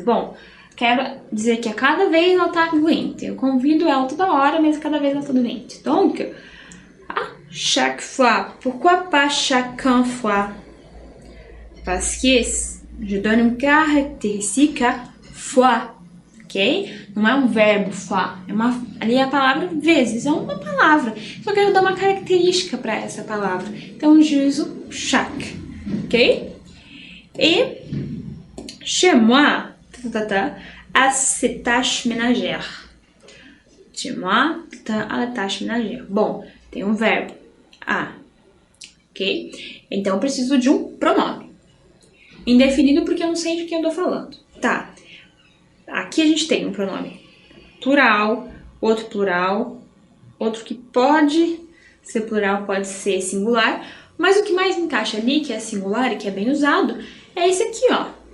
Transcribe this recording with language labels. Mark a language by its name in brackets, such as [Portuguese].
[Portuguese] Bom, quero dizer que a cada vez ela tá doente. Eu convido ela toda hora, mas cada vez ela tá doente. [French] Donc, chaque fois. Pourquoi pas chacun fois? Parce que je donne une caractéristique à fois. [Portuguese] Ok? Não é um verbo fois. Ali é a palavra vezes. É uma palavra. Só quero dar uma característica para essa palavra. Então, je uso chaque. Ok? [French] Et chez moi, à ces tâches ménagères. Chez moi, à la tâche ménagère. [Portuguese] Bom, tem um verbo. A. Ok? Então, eu preciso de um pronome. Indefinido porque eu não sei de quem eu tô falando. Tá. Aqui a gente tem um pronome plural, outro que pode ser plural, pode ser singular, mas o que mais encaixa ali, que é singular e que é bem usado, é esse aqui, ó.